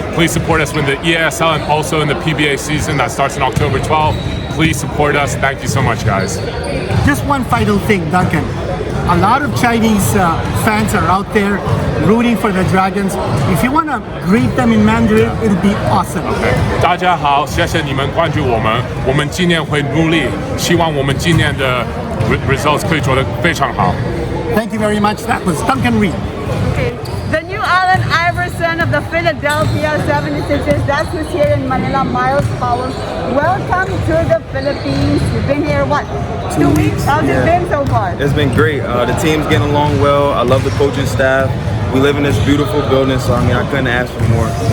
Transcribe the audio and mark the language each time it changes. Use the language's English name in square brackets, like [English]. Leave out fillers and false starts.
[English] Please support us with the EASL and also in the PBA season that starts on October 12th. Please support us. Thank you so much, guys. Just one final thing, Duncan. A lot of Chinese fans are out there rooting for the Dragons. If you want to greet them in Mandarin, it'll be awesome. [Chinese] 大家好，谢谢你们关注我们。我们今年会努力，希望我们今年的 results 可以做得非常好。 [English] Thank you very much. That was Duncan Reid. Okay. The new Allen Iverson of the Philadelphia 76ers, that's who's here in Manila, Myles Powell. Welcome to the Philippines. You've been here, what, 2 weeks? How's it been so far? It's been great. The team's getting along well. I love the coaching staff. We live in this beautiful building, so I mean, I couldn't ask for more.